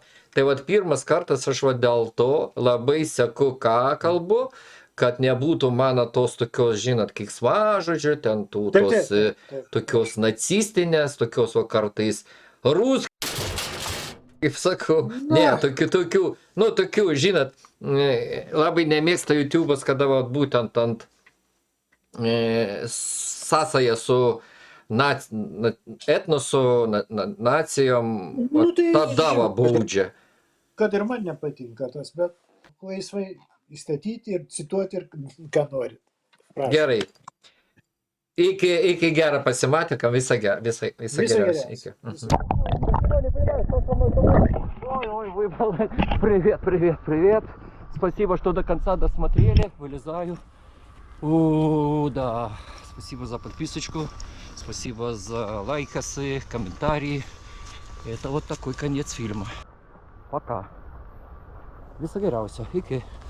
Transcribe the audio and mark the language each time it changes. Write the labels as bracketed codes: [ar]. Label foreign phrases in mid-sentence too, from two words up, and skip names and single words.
[lt] Tai vat pirmas kartas aš va dėl to labai seku, ką kalbu, kad nebūtų mano tos tokios, žinot, keiksmažodžių, ten tos tokios nacistinės, tokios va kartais kaip sakau, ne, tokių, nu, tokių, žinot, labai nemėgsta YouTube'as, kada va, būtent ant sąsaja su etnosu, nacijom, Nu, tai tada va baudžia. Kad ir man nepatinka tas, bet laisvai įstatyti ir cituoti ir ką nori. Prašau. Gerai. Iki gerą pasimatymą, visą герясio. [ru] Ой, выпало. Привет. Спасибо, что до конца досмотрели. Вылезаю. Да. Спасибо за подписочку. Спасибо за лайкасы, комментарии. Это вот такой конец фильма. Пока. [lt] Viso geriausio. Iki.